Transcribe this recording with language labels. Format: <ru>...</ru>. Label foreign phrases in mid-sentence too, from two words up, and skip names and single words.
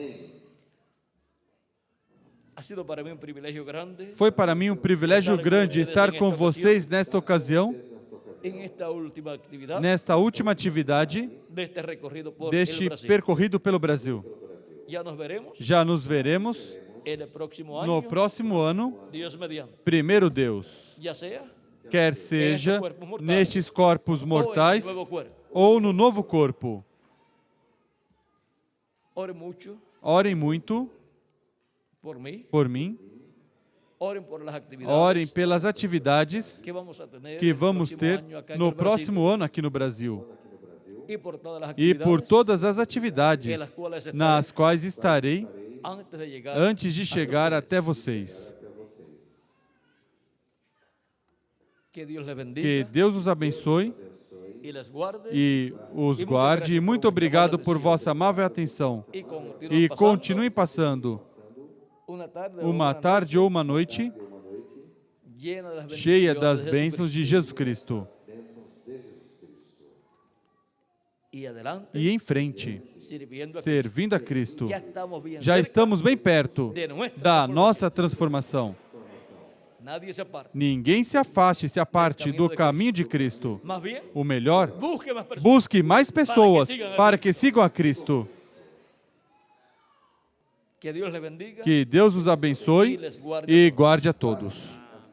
<pt>Foi para mim um privilégio grande estar com vocês nesta ocasião, nesta última atividade deste percorrido pelo Brasil. Já nos veremos no próximo ano, primeiro Deus. quer seja corpos mortais, nestes corpos o mortais</pt> <es>en el nuevo cuerpo.</es> <pt>ou no novo corpo.</pt> <es>Oren mucho</es> <pt>Orem muito</pt> <es>por mí,</es> <pt>por mim,</pt> <es>oren por las actividades</es> <pt>orem pelas atividades</pt> <es>que vamos a tener</es> <pt>que</pt> <es>el</es> <pt>vamos</pt> <es>próximo</es> <pt>ter</pt> <es>año acá en</es> <pt>no</pt> <es>el Brasil,</es> <pt>próximo ano aqui no Brasil</pt> <es>y por todas las</es> <pt>e por</pt> <es>actividades</es> <pt>todas as atividades</pt> <es>las cuales estaré</es> <pt>nas quais estarei</pt> <es>antes de llegar</es> <pt>antes de</pt> <es>hasta</es> <pt>chegar</pt> <es>ustedes.</es> <pt>até vocês.</pt> <es>Que Dios les</es> <pt>Que</pt> <es>bendiga</es> <pt>Deus os abençoe</pt> <es>y les guarde</es> <pt>e os guarde. E muito obrigado por vossa amável atenção.</pt> <es>y continúen</es> <pt>E</pt> <es>pasando</es> <pt>continue passando uma tarde ou uma noite</pt> <es>llena de las</es> <pt>cheia</pt> <es>bendiciones</es> <pt>das</pt> <es>de</es> <pt>bênçãos de Jesus Cristo.</pt> <es>y adelante</es> <pt>E em frente,</pt> <es>sirviendo a Cristo.</es> <pt>servindo a Cristo.</pt> <es>Ya estamos bien</es> <pt>Já</pt> <es>cerca</es> <pt>estamos bem perto</pt> <es>de nuestra</es> <pt>da</pt> <es>transformación.</es> <pt>nossa transformação.</pt> <es>Nadie se aparte.</es> <pt>Ninguém se afaste, se aparte do caminho de Cristo.</pt> <es>Más bien,</es> <pt>O melhor,</pt> <es>busque más personas.</es> <pt>busque mais pessoas para que sigam a Cristo.</pt> <es>Que Dios les bendiga</es> <pt>Que Deus os abençoe e guarde a todos.</pt>